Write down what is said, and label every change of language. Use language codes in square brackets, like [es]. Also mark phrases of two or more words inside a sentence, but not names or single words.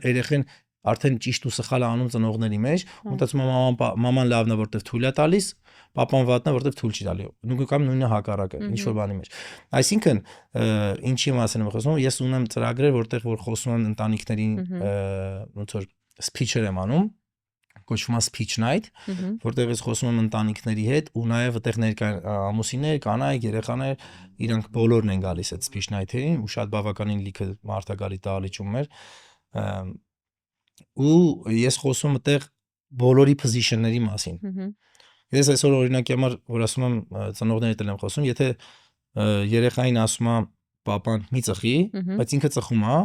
[hy] երեխեն արդեն ճիշտ ու սխալը անում ծնողների մեջ, ու մտածում է մաման լավն է, որտեվ թույլ է տալիս, պապան վատն է, որտեվ թույլ չի տալի։ Նույնիսկ կամ նույնը հակառակը, ինչ որ բանի մեջ։ Այսինքն, ինչի մասին եմ խոսում, ես ունեմ ծրագրեր, որտեղ որ խոսում եմ ընտանիքներին, ոնց որ speech-եր եմ անում, կոչվում է [en] speech night, [hy] որտեղ ես խոսում եմ ընտանիքների հետ, ու նաև այդտեղ ներկա ամուսիններ, կանայք, երեխաներ, իրանք բոլորն են գալիս այդ [en] speech night- [hy] երին, ու շատ բավականին լիքը մարդ է գալի տալիճումներ։ Ու ես խոսում այդտեղ բոլորի position-ների մասին։ Ահա։ Ես այսօր օրինակի համար, որ ասում եմ ծնողների հետ եմ խոսում, եթե երեխային ասում եմ պապան մի ծխի, բայց ինքը ծխում է,